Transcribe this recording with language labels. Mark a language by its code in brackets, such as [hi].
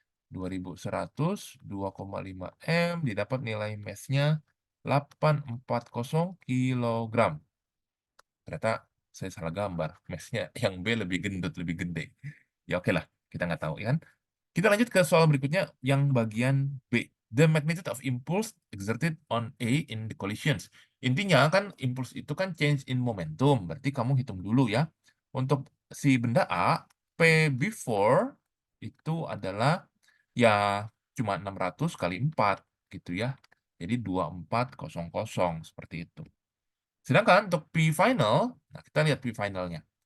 [id] 2100, 2,5 M, didapat nilai mass-nya 840 kilogram. Ternyata saya salah gambar, mass-nya yang B lebih gendut, lebih gede. Ya oke lah, kita nggak tahu, ya kan? Kita lanjut ke soal berikutnya yang bagian B. [en] The magnitude of impulse exerted on A in the collisions. [id] Intinya kan impulse itu kan change in momentum. Berarti kamu hitung dulu ya. Untuk si benda A, P before itu adalah ya cuma 600 kali 4 gitu ya. Jadi 2400 seperti itu. Sedangkan untuk P final, nah kita lihat P finalnya.